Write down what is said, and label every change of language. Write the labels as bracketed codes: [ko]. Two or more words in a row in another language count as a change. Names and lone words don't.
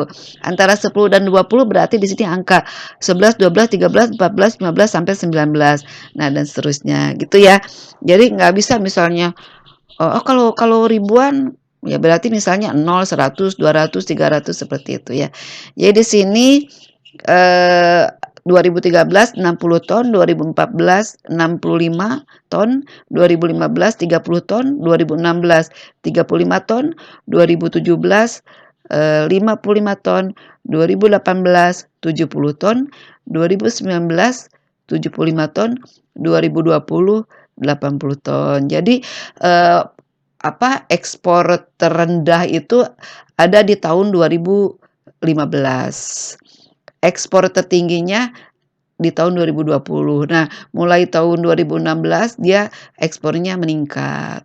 [id] Antara 10 dan 20 berarti di sini angka 11, 12, 13, 14, 15 sampai 19. Nah, dan seterusnya gitu ya. Jadi nggak bisa misalnya kalau kalau ribuan ya berarti misalnya 0, 100, 200, 300 seperti itu ya. Jadi di sini eh 2013 60 ton, 2014 65 ton, 2015 30 ton, 2016 35 ton, 2017 55 ton, 2018 70 ton, 2019 75 ton, 2020 80 ton. Jadi ekspor terendah itu ada di tahun 2015. Ekspor tertingginya di tahun 2020. Nah, mulai tahun 2016 dia ekspornya meningkat.